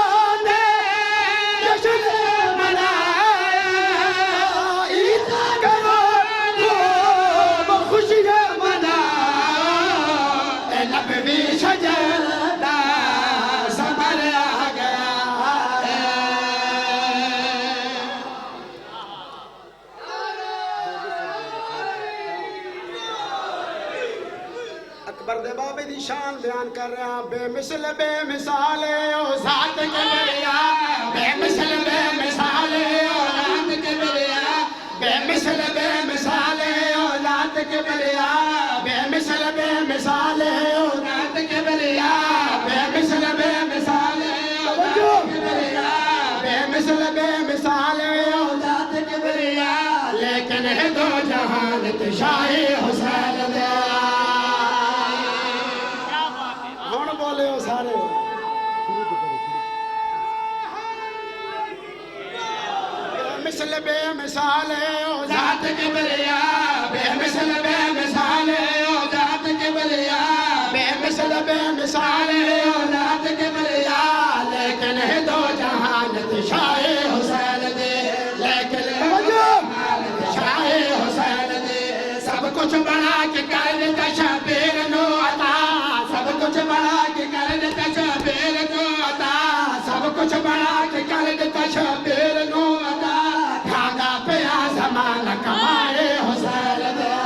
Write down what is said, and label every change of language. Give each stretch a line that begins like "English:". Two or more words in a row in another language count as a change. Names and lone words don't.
Punjabi: بابے دی شان
Urdu: بیان کر رہے ہیں بے مثل بے مثال او ذات کبریا
Punjabi: بے مثل بے مثال او ذات کبریا بے مثل بے مثال او ذات کبریا بے مثل بے مثال او ذات کبریا بے مثل بے مثال او ذات کبریا بے مثل بے مثال او ذات کبریا لیکن ہے 2 جہان تے شاہ حسین دے بولے ہو سارے بے مثل بے مثال او ذات کبریا بے مثل بے مثال او ذات کبریا بے مثل بے مثال او ذات کبریا لیکن ہے 2 جہان تے شاہ حسین دے لیکن شاہ حسین دے سب کچھ بنا کے کر دیتا شبیر نو عطا سب کچھ بنا کے کر دیتا شبیر نو عطا سب کچھ بنا کے کر دیتا شبیر نو عطا کھاگا پیا زمانہ کمائے حسین دے